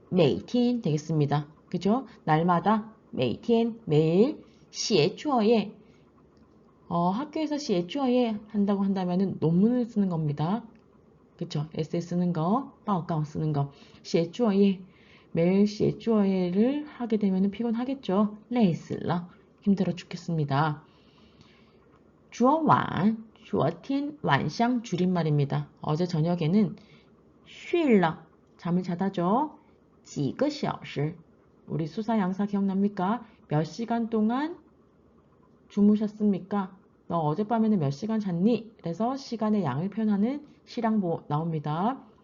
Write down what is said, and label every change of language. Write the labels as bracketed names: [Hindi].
[Chinese] 每天 [Korean] 되겠습니다. 그죠? 날마다 每天 매일 [Chinese] 写作业 [Korean] 학교에서 写作业 한다고 한다면은 논문을 쓰는 겁니다. 그쵸? 에세이 쓰는 거, [Chinese] 报告 [Korean] 쓰는 거. [Chinese] 写作业 [Korean] 매일 写作业를 하게 되면 피곤하겠죠. [Chinese] 累死了 [Korean] 힘들어 죽겠습니다. [Chinese] 昨晚昨天 晚上 [Korean] 줄임말입니다. 어제 저녁에는 [Chinese] 睡了 [Korean] 잠을 자다죠. [Chinese] 几个小时 [Korean] 우리 수사 양사 기억납니까? 몇 시간 동안 주무셨습니까? 너 어젯밤에는 몇 시간 잤니? 그래서 시간의 양을 표현하는 시량보 나옵니다.